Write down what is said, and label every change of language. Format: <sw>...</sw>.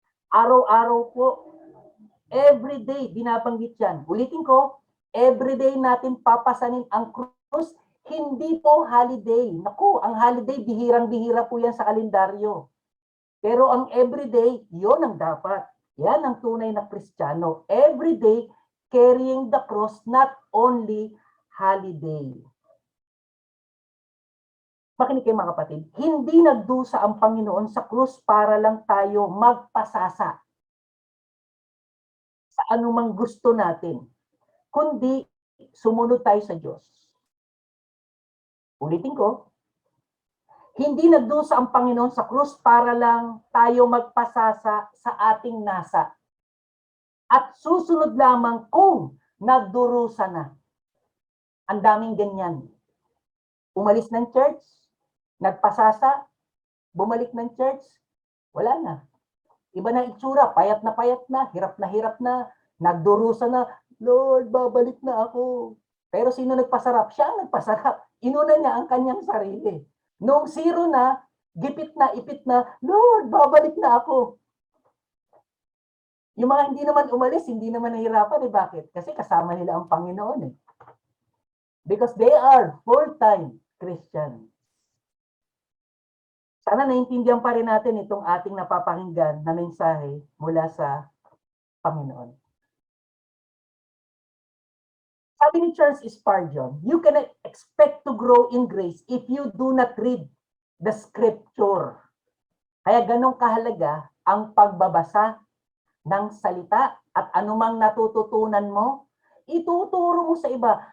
<tl>Araw-araw po, everyday, binabanggit yan. Ulitin ko, everyday natin papasanin ang krus, hindi po holiday. Naku, ang holiday, bihirang-bihira po yan sa kalendaryo. Pero ang everyday, yon ang dapat. Yan ang tunay na Kristiyano.</tl> <en>Everyday, carrying the cross, not only holiday.</en> <tl>Makinig kayo mga kapatid, hindi nagdusa ang Panginoon sa krus para lang tayo magpasasa sa anumang gusto natin, kundi sumunod tayo sa Diyos. Ulitin ko, hindi nagdusa ang Panginoon sa krus para lang tayo magpasasa sa ating nasa. At susunod lamang kung nagdurusa na. Ang daming ganyan. Umalis ng church, nagpasasa, bumalik ng church, wala na. Iba na itsura, payat na, hirap na, nagdurusa na, Lord, babalik na ako. Pero sino nagpasarap? Siya ang nagpasarap. Inuna niya ang kanyang sarili. Noong zero na, gipit na, ipit na, Lord, babalik na ako. Yung mga hindi naman umalis, hindi naman nahirapan. Eh, bakit? Kasi kasama nila ang Panginoon. Eh.</tl> <en>Because they are full-time Christians.</en> <tl>Sana naintindihan pa rin natin itong ating napapakinggan na mensahe mula sa Panginoon. Sabi ni</tl> <en>Charles Spurgeon, you cannot expect to grow in grace if you do not read the scripture.</en> <tl>Kaya ganong kahalaga ang pagbabasa ng salita at anumang natututunan mo, ituturo mo sa iba.</tl>